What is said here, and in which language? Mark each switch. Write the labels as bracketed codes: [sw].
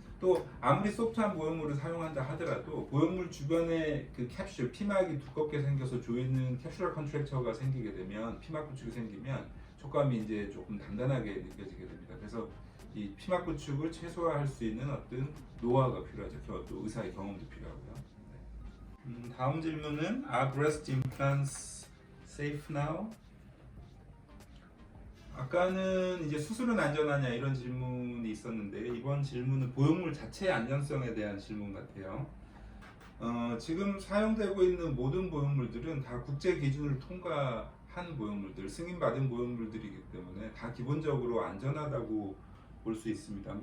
[ko] 또 아무리 소프트한 보형물을 사용한다 하더라도 보형물 주변에 그 캡슐, 피막이 두껍게 생겨서 조이는 캡슐러 컨트랙처가 생기게 되면 피막 구축이 생기면 촉감이 이제 조금 단단하게 느껴지게 됩니다. 그래서 이 피막 구축을 최소화할 수 있는 어떤 노하우가 필요하죠. 또 의사의 경험도 필요하고요. 다음 질문은 [en] Are breast implants safe now? [ko] 아까는 이제 수술은 안전하냐 이런 질문이 있었는데 이번 질문은 보형물 자체의 안전성에 대한 질문 같아요. 지금 사용되고 있는 모든 보형물들은 다 국제 기준을 통과한 보형물들, 승인받은 보형물들이기 때문에 다 기본적으로 안전하다고 볼 수 있습니다.